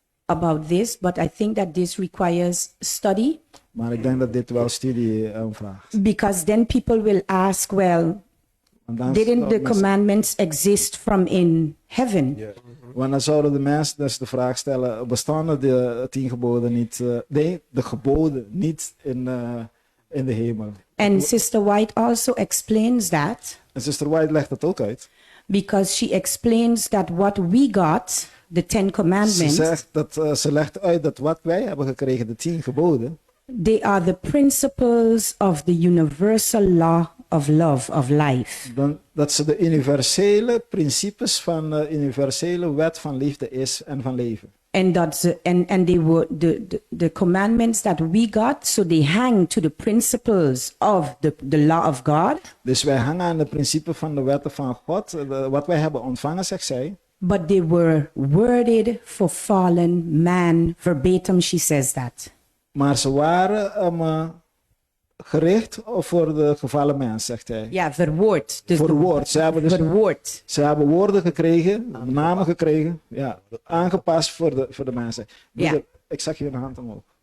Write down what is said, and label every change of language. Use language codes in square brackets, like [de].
[en] about this, but I think that this requires study, [nl] Maar ik denk dat dit wel studie vraagt. [en] because then people will ask, well, [nl] Want dan, [en] didn't the commandments exist from in heaven? [nl] want dan zouden de mensen dus de vraag stellen, bestaan de 10 geboden niet, nee, de geboden niet in de hemel? [en] And Sister White also explains that, [nl] En Sister White legt dat ook uit. [en] because she explains that what we got, the 10 commandments, [nl] Ze legt uit dat wat wij hebben gekregen, de 10 geboden, [en] they are the principles of the universal law of love, of life. [nl] dat ze de universele principes van de universele wet van liefde is en van leven. [en] And and they were the commandments that we got, so they hang to the principles of the law of God. [nl] Dus wij hangen aan de principes van de wetten van God, wat wij hebben ontvangen, zegt zij. [en] But they were worded for fallen man. Verbatim, she says that. [nl] Maar ze waren gericht voor de gevallen mens, zegt hij. Ja, verwoord. Dus verwoord. Ze hebben dus verwoord. Ze hebben woorden gekregen, namen gekregen, ja, aangepast voor de mensen. Ja. Ik zag hier een hand omhoog.